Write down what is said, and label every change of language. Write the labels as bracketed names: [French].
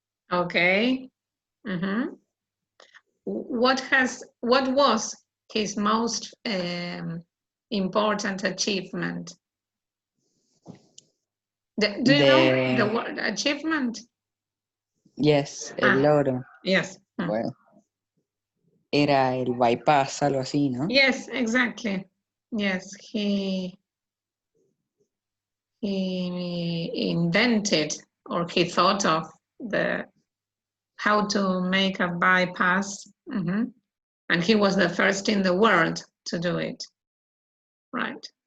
[English] Okay. Mhm. What was his most important achievement? Do you know the word achievement? [Spanish] Yes, el loro. [English] Yes. [Spanish] Bueno, era el bypass, algo así, ¿no? [English] Yes, exactly. Yes, he invented, or he thought of how to make a bypass. And he was the first in the world to do it. Right.